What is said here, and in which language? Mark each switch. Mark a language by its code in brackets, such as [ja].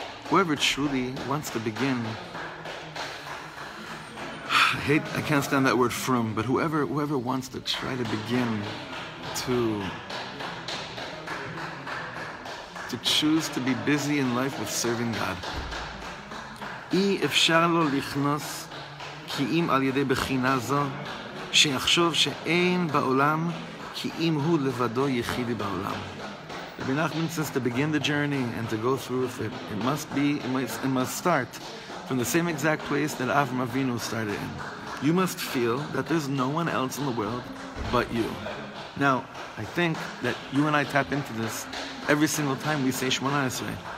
[en] Whoever truly wants to begin. I can't stand that word from, but whoever wants to try to begin to choose to be busy in life with serving God. [he] אי אפשר לו לכנוס כי אם על ידי בחינה זו שיחשוב שאין בעולם כי אם הוא לבדו יחידי בעולם. [en] Rebbe Nachman says to begin the journey and to go through with it, it must start from the same exact place that Avraham Avinu started in. You must feel that there's no one else in the world but you. Now, I think that you and I tap into this every single time we say Shemona Esrei.